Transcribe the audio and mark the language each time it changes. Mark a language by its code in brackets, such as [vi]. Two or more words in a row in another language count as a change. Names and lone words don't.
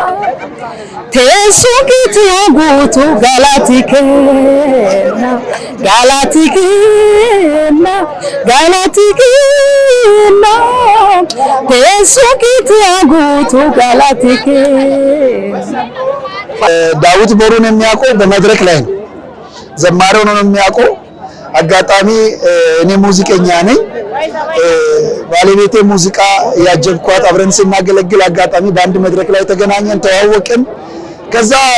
[om] Teessoo keetii guutuu galaatii kenna teessoo keetii guutuu galaatii kenna. [am] ዳዊት ቦሩን የሚያውቀው በመድረክ ላይ ነው። ዘማሪ ሆኖ ነው የሚያውቀው። አጋጣሚ እኔ ሙዚቀኛ ነኝ። ባለቤቴ ሙዚቃ ያጀብኳት አብረን ስናገለግል አጋጣሚ በአንድ መድረክ ላይ ተገናኘን፣ ተዋወቅን። ከዛ